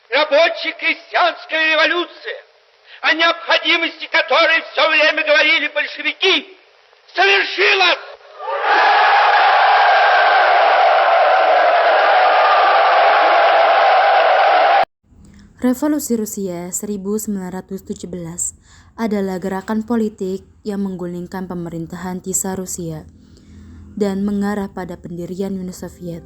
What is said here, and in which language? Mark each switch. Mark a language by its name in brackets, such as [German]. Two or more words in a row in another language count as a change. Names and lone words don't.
[Russian] рабочая крестьянская революция, о необходимости которой все время говорили большевики, совершилась. [Indonesian] Revolusi Rusia 1917 adalah gerakan politik yang menggulingkan pemerintahan Tsar Rusia dan mengarah pada pendirian Uni Soviet.